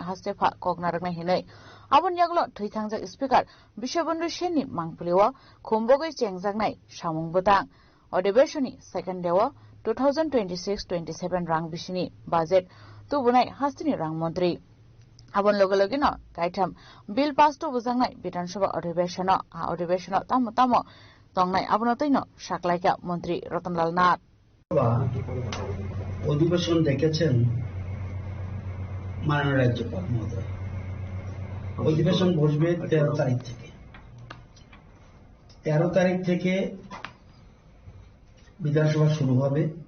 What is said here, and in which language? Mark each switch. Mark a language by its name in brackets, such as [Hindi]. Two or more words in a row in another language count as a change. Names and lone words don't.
[Kok Borok] हास्तेफा कक नारकनाय हिनै आबुन्याग्लो थैथांजाक स्पिकार बिश्वबन्धु सेननि मांपुलिव खुम्बगै जेंजाकनाय सामुं बुतां अधिवेशननि [English] second day [Kok Borok] 2026-27 रां बिसिनि बाजेट तुबुनाय हास्तिनि रां मन्त्री आबन लगे गायथाम [English] bill pass [Kok Borok] तो बुजांनाय विधानसभा अधिवेशन आ अधिवेशन तामो तामो तंगनाय आबन तैनो साकलायका मन्त्री रतनलाल नाथ [Bangla] অধিবেশন ডেকেছেন মাননীয় রাজ্যপাল মহোদয়। অধিবেশন বসবে 13 তারিখ থেকে। 13 তারিখ থেকে বিধানসভা শুরু হবে।